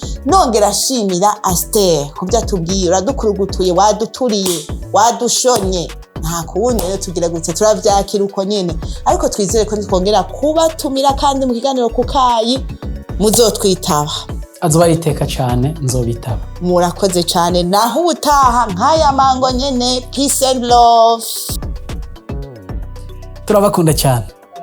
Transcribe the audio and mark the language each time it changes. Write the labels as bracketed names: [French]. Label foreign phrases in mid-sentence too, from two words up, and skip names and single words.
[Rundi] Nongera shimira Aster kubyo tubwiye uradukurugutuye waduturiye wadushonye nta kuwundi rero tugira gutse turavyakira uko nyene ariko twizere ko twongera kubatumira kandi mu kiganiro kukayi muzotwitaba azoba iteka cyane nzobitaba. Murakoze cyane naho utaha nkaya mango nyene. [English] Peace and love. [Rundi] Turabakunda cyane.